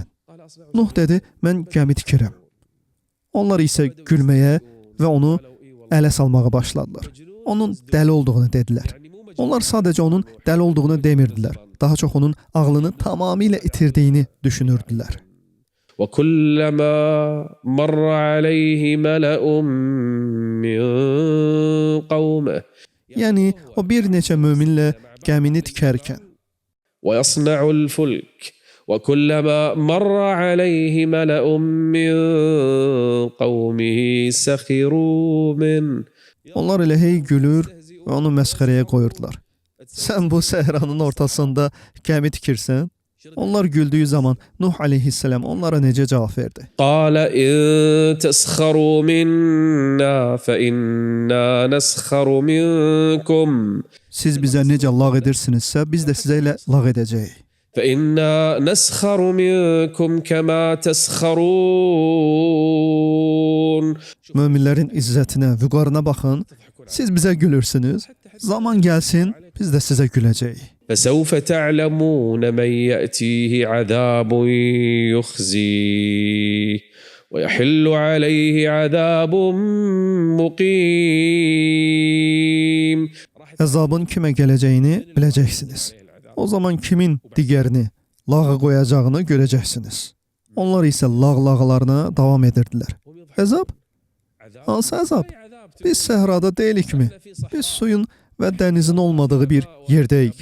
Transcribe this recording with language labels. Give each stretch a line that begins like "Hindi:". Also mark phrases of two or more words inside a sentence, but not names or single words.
Azerbaijani: Nuh dedi, mən gəmi tikirəm. Onlar isə gülməyə və onu ələ salmağa başladılar. Onun dəli olduğunu dedilər. Onlar sadəcə onun dəli olduğunu demirdilər. Daha çox onun ağlını tamamilə itirdiyini düşünürdülər.
Arabic: وكلما مر عليه ملأ من قومه
Azerbaijani: Yəni o bir neçə möminlə gəmini tikərkən
Arabic: ويصنع الفلك وكلما مر عليه ملأ من قومه سخروا منه
Azerbaijani: onlar elə hey gülür və onu məsxərəyə qoyurdular. Sən bu səhranın ortasında gəmi tikirsən? Onlar güldüyü zaman Nuh aleyhisselam onlara necə cavab verdi?
Arabic: قال إن تسخروا منا فإنا نسخر منكم
Azerbaijani: Siz bizə necə lağ edirsinizsə, biz də sizə ilə lağ edəcəyik.
Arabic: فإنا نسخر منكم كما تسخرون
Azerbaijani: Möminlərin izzətinə, vüqarına baxın. Siz bizə gülürsünüz. Zaman gəlsin, biz də sizə güləcəyik.
Arabic: فسوف تعلمون من يأتيه عذاب يخزيه ويحل عليه عذاب مقيم.
Azerbaijani: Əzabın kimə gələcəyini biləcəksiniz. O zaman kimin digərini lağa qoyacağını görəcəksiniz. Onlar isə lağlarına davam edirdilər. Əzab? Hansı əzab? Biz səhrada deyilikmi? Biz suyun və dənizin olmadığı bir yerdəyik.